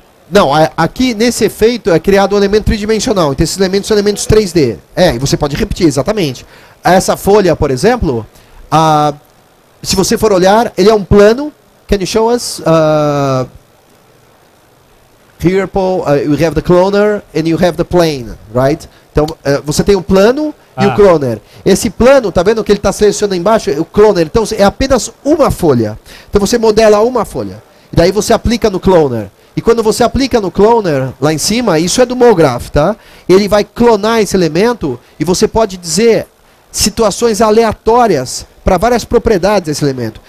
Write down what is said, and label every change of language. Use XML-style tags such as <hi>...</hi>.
<pt>Não, aqui nesse efeito é criado um elemento tridimensional. Então esses elementos são elementos 3D. E você pode repetir, exatamente. essa folha, por exemplo, se você for olhar, ele é um plano.</pt> <en>Can you show us? Here, Paul, you have the cloner and you have the plane, right?</en> <pt>Então, você tem o plano e o cloner. Esse plano, tá vendo que ele está selecionando embaixo? O cloner. Então, é apenas uma folha. Então, você modela uma folha. E daí você aplica no cloner. E quando você aplica no cloner, lá em cima, isso é do MoGraph, tá? Ele vai clonar esse elemento e você pode dizer situações aleatórias para várias propriedades desse elemento.</pt>